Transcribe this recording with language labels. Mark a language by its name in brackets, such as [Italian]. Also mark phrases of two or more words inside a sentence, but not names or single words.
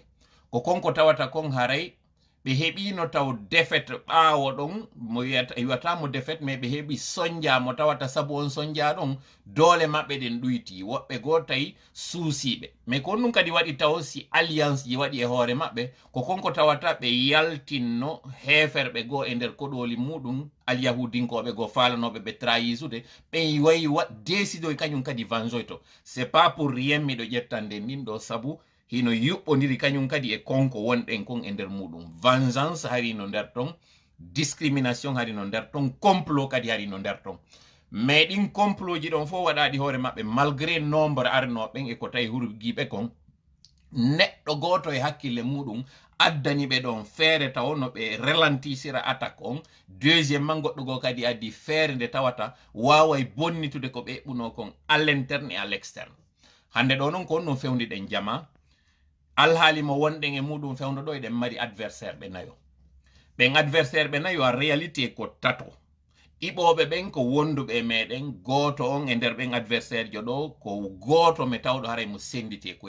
[Fula] ko konko tawata kon haray ɓe heɓino taw défaite ɓaawo ɗon mo wiwatamo défaite mais ɓe heɓi soñdia mo tawata sabu on soñdia ɗon doole maɓɓe ɗen ɗuyti woɓɓe goo tawi suusiɓe mais ko honɗum kadi waɗi taw si alliance ji waɗi e hoore maɓɓe ko konko tawata ɓe yaltinno heferɓe goo e nder koɗoli muɗum alyahudinkoɓe goo falanoɓe ɓe trahisude ɓe wayi décido kañum kadi vangeoyto [French] c'est pas pour rien [Fula] miɗo ƴettande nin ɗo sabu hino yuɓɓodiri kañum kadi e konko wonɗen kon e nder muɗum vengeance harino nder ton discrimination harino nder ton complot kadi harino nder ton mais ɗin complot ji ɗon fof waɗaɗi hoore maɓɓe [French] malgré nombre [Fula] arnoɓen e ko tawi hurgiɓe kon neɗɗo goto e hakkille muɗum addani ɓe ɗon feere taw no ɓe ralentisira attaque on deuxiémement goɗɗo goo kadi addi feere nde tawata waway bonnitude ko ɓe ɓuno kon [French] à l'interne et à l'externe [Fula] hande ɗo noon ko on ɗum fewniɗen jama alhaali mo wonɗen e muɗum fewndo ɗo eɗen mari adversaire ɓe nayo ɓen adversaire ɓe nayo a réalité ko tato ɗiɓoɓe ɓen ko wonduɓe meɗen goto on e nder ɓen adversaire jo ɗo ko goto me tawɗo haray mo senditi e koye